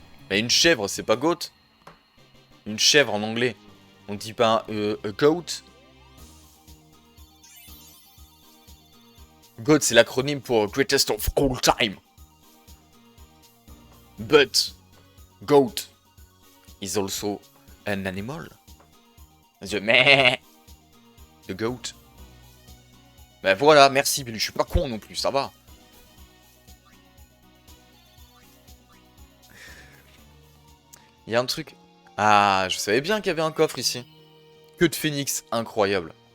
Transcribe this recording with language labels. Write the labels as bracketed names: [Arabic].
[French] Mais une chèvre, c'est pas goat. Une chèvre en anglais. On dit pas a goat. Goat, c'est l'acronyme pour [English] Greatest of All Time. But goat is also an animal. The meh. The goat. [French] Ben voilà, merci Billy, je suis pas con non plus, ça va. Il y a un truc. Ah, je savais bien qu'il y avait un coffre ici. Queue de phénix, incroyable.